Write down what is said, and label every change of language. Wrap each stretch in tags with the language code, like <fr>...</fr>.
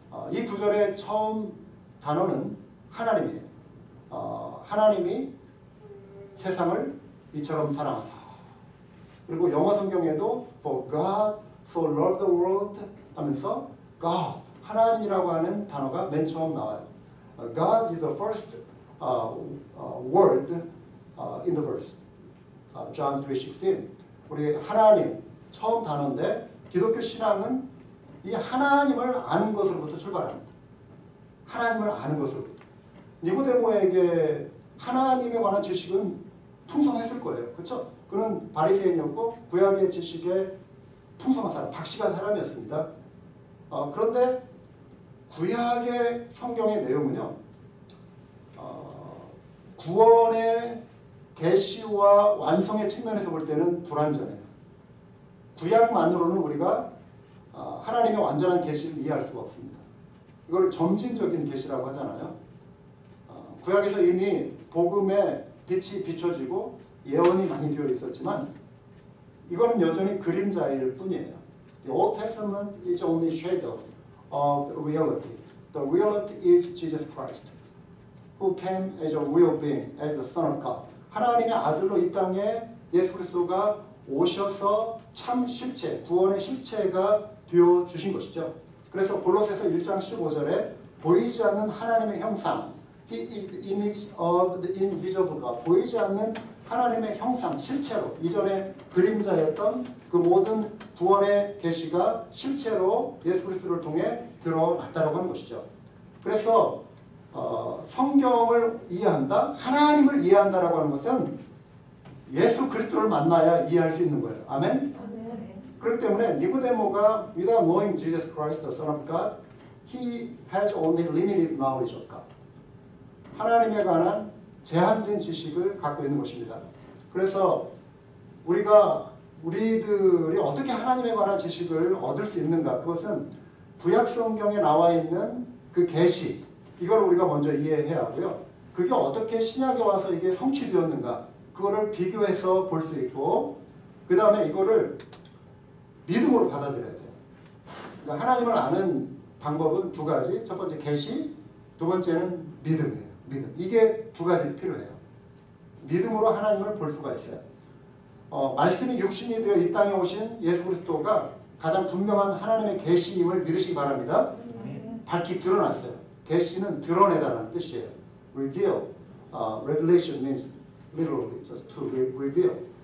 <ko>이 구절의 처음 단어는 하나님이에요. 하나님이 세상을 이처럼 사랑하사. 그리고 영어 성경에도</ko> <en>For God so loved the world</en> <ko>하면서 God, 하나님이라고 하는 단어가 맨 처음 나와요.</ko> <en>God is the first word in the verse. John 3:16.</en> <ko>우리 하나님 처음 단어인데 기독교 신앙은 이 하나님을 아는 것으로부터 출발합니다. 하나님을 아는 것으로부터. 니고데모에게 하나님에 관한 지식은 풍성했을 거예요. 그렇죠? 그는 바리새인이었고 구약의 지식에 풍성한 사람, 박식한 사람이었습니다. 그런데 구약의 성경의 내용은요. 구원의 계시와 완성의 측면에서 볼 때는 불완전해요. 구약만으로는 우리가 하나님의 완전한 계시를 이해할 수가 없습니다. 이걸 점진적인 계시라고 하잖아요. 구약에서 이미 복음의 빛이 비춰지고 예언이 많이 되어 있었지만 이거는 여전히 그림자일 뿐이에요.</ko> <en>The Old Testament is only shadow of the reality. The reality is Jesus Christ, who came as a real being, as the Son of God.</en> <ko>하나님의 아들로 이 땅에 예수 그리스도가 오셔서 참 실체, 구원의 실체가 되어 주신 것이죠. 그래서 골로새서 1장 15절에 보이지 않는 하나님의 형상,</ko> <en>He is the image of the invisible God.</en> <ko>보이지 않는 하나님의 형상, 실체로 이전에 그림자였던 그 모든 구원의 계시가 실체로 예수 그리스도를 통해 드러났다고 하는 것이죠. 그래서 성경을 이해한다, 하나님을 이해한다라고 하는 것은 예수 그리스도를 만나야 이해할 수 있는 거예요. 아멘? 그렇기 때문에 니고데모가</ko> <en>without knowing Jesus Christ, the Son of God, he has only limited knowledge of God.</en> <ko>하나님에 관한 제한된 지식을 갖고 있는 것입니다. 그래서 우리들이 어떻게 하나님에 관한 지식을 얻을 수 있는가? 그것은 구약 성경에 나와 있는 그 계시, 이걸 우리가 먼저 이해해야 하고요. 그게 어떻게 신약에 와서 이게 성취되었는가? 그거를 비교해서 볼 수 있고, 그 다음에 이거를 믿음으로 받아들여야 돼요. 그러니까 하나님을 아는 방법은 두 가지. 첫 번째 계시, 두 번째는 믿음이에요. 믿음. 이게 두 가지 필요해요. 믿음으로 하나님을 볼 수가 있어요. 말씀이 육신이 되어 이 땅에 오신 예수 그리스도가 가장 분명한 하나님의 계시임을 믿으시기 바랍니다. 밝히 드러났어요. 계시는 드러내다는 뜻이에요.</ko> <en>Reveal. Revelation means literally just to reveal.</en>